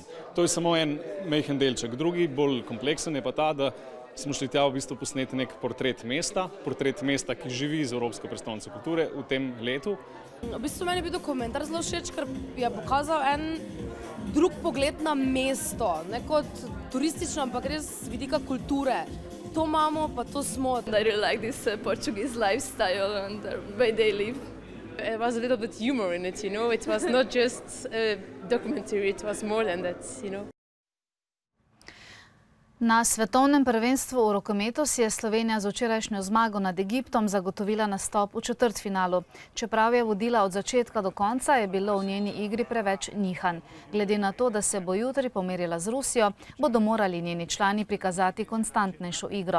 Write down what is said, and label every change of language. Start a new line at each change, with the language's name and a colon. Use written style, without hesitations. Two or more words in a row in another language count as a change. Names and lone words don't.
Slovenian: To je samo en majhen delček. Drugi, bolj kompleksen je pa ta, da smo šli tja v bistvu posneti nek portret mesta, ki živi z Evropsko prestolnico kulture v tem letu. V bistvu meni je bil dokumentar zelo všeč, ker je pokazal en drug pogled na mesto, ne kot turistično, ampak res z vidika kulture. To imamo, pa to smo.
English: I really like this Portuguese lifestyle and the way they live. It was a little bit humor in it, you know. It was not just a documentary, it was more than that, you know.
Slovenian: Na svetovnem prvenstvu v rokometu si je Slovenija z včerajšnjo zmago nad Egiptom zagotovila nastop v četrtfinalu. Čeprav je vodila od začetka do konca, je bilo v njeni igri preveč nihanj. Glede na to, da se bo jutri pomerila z Rusijo, bodo morali njeni člani prikazati konstantnejšo igro.